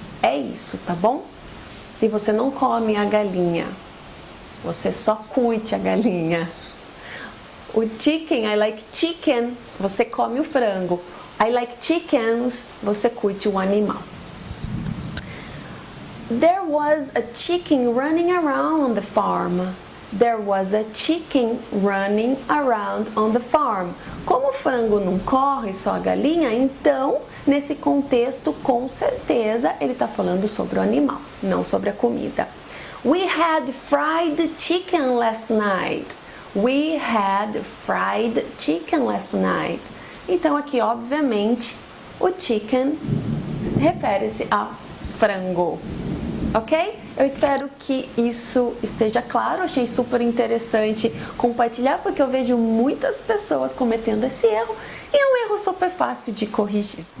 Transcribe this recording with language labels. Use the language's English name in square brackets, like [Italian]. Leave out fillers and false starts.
[Portuguese] É isso, tá bom? E você não come a galinha. Você só curte a galinha. O chicken, [English] I like chicken, [Portuguese] você come o frango. [English] I like chickens, [Portuguese] você curte o animal. [English] There was a chicken running around on the farm. There was a chicken running around on the farm. [Portuguese] Como o frango não corre, só a galinha, então, nesse contexto, com certeza, ele está falando sobre o animal, não sobre a comida. [English] We had fried chicken last night. We had fried chicken last night. [Portuguese] Então, aqui, obviamente, o chicken refere-se a frango. Ok? Eu espero que isso esteja claro. Achei super interessante compartilhar, porque eu vejo muitas pessoas cometendo esse erro e é um erro super fácil de corrigir.